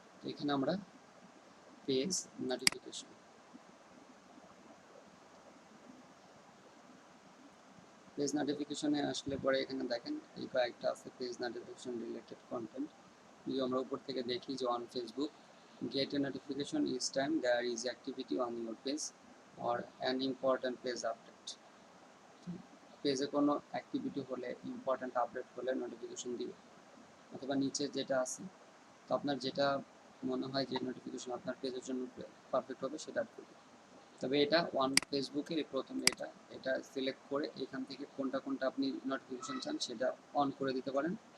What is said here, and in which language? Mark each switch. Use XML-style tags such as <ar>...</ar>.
<bn>এখানে আমরা page notification, page নোটিফিকেশনে আসলে পরে এখানে দেখেন এই কয়েকটা আছে পেজ নোটিফিকেশন রিলেটেড কন্টেন্ট। যদি আমরা উপর থেকে দেখি যে</bn> <en>On Facebook get a notification each time there is activity on your page or an important page update.</en> <bn>পেজে কোনো অ্যাক্টিভিটি হলে, ইম্পর্ট্যান্ট আপডেট হলে নোটিফিকেশন দিবে। অথবা নিচে যেটা আছে, তো আপনার যেটা মনে হয় যে নোটিফিকেশন আপনার পেজের জন্য পারফেক্ট হবে সেটা করবে। তবে এটা ফেসবুকের প্রথমে এটা সিলেক্ট করে এখান থেকে কোনটা কোনটা আপনি নোটিফিকেশন চান সেটা অন করে দিতে পারেন।</bn>